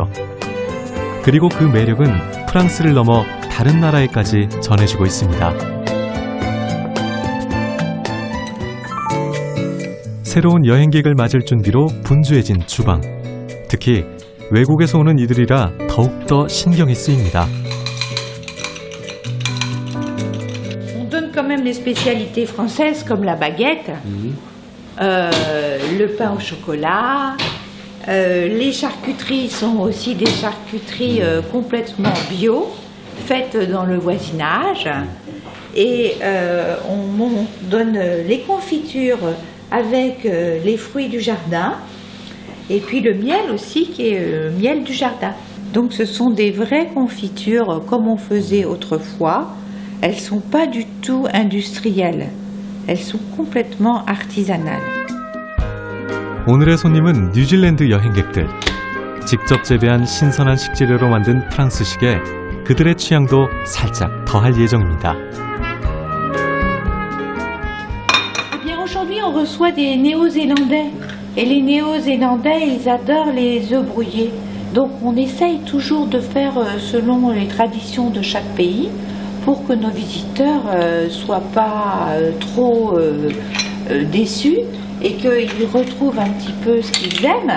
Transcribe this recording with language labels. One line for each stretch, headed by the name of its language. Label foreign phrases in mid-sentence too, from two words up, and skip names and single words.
Korean: 그리고 그 매력은 프랑스를 넘어 다른 나라에까지 전해지고 있습니다. 새로운 여행객을 맞을 준비로 분주해진 주방. 특히 외국에서 오는 이들이라 더욱더 신경이 쓰입니다.
French: On donne quand même les spécialités françaises comme la baguette, le pain au chocolat. Les charcuteries sont aussi des charcuteries complètement bio, faites dans le voisinage. Et on donne les confitures avec les fruits du jardin. Et puis le miel aussi, qui est le miel du jardin. Donc ce sont des vraies confitures comme on faisait autrefois. Elles ne sont pas du tout industrielles. Elles sont complètement artisanales.
Korean: 오늘의 손님은 뉴질랜드 여행객들. 직접 재배한 신선한 식재료로 만든 프랑스식에 그들의 취향도 살짝 더할 예정입니다.
French: Eh bien, aujourd'hui, on reçoit des Néo-Zélandais. Et les Néo-Zélandais, ils adorent les œufs brouillés. Donc, on essaye toujours de faire selon les traditions de chaque pays pour que nos visiteurs ne soient pas trop déçus et qu'ils retrouvent un petit peu ce qu'ils aiment.